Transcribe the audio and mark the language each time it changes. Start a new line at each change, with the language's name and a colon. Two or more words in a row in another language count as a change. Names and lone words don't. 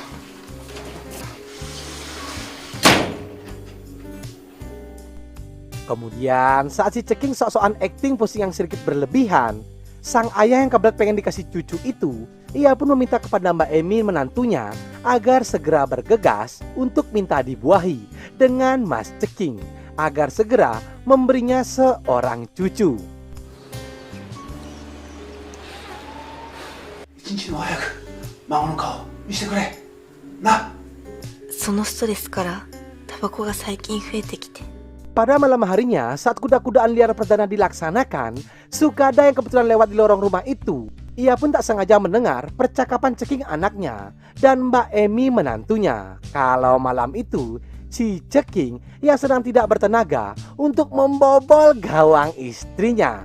Indonesian: Kemudian saat si Ceking sok-sokan acting pusing yang sedikit berlebihan, sang ayah yang kebelet pengen dikasih cucu itu, ia pun meminta kepada Mbak Emi menantunya agar segera bergegas untuk minta dibuahi dengan Mas Ceking agar segera memberinya seorang cucu.
Japanese: そのストレスからタバコが最近増えてきて。
Indonesian: Pada malam harinya, saat kuda-kudaan liar perdana dilaksanakan, Sukada yang kebetulan lewat di lorong rumah itu, ia pun tak sengaja mendengar percakapan Ceking anaknya dan Mbak Emi menantunya. Kalau malam itu, si Ceking yang sedang tidak bertenaga untuk membobol gawang istrinya.